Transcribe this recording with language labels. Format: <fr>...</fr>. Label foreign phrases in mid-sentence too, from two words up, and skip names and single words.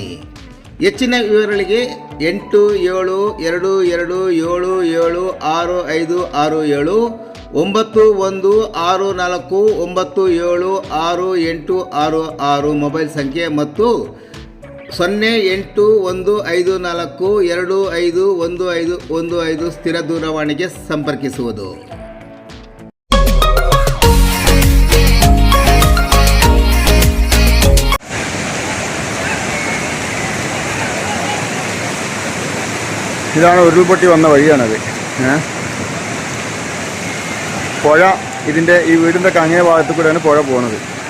<kn>ಹೆಚ್ಚಿನ ವಿವರಗಳಿಗೆ 8172774697949766 ಮೊಬೈಲ್ ಸಂಖ್ಯೆ ಮತ್ತು 08154251515 ಸ್ಥಿರ ದೂರವಾಣಿಗೆ ಸಂಪರ್ಕಿಸುವುದು.</kn> <ml>ഇതാണ് ഉരുൾപൊട്ടി വന്ന വഴിയാണത്. പുഴ ഇതിൻ്റെ ഈ വീടിൻ്റെ അങ്ങേ ഭാഗത്തു കൂടെയാണ് പുഴ പോകുന്നത്.</ml>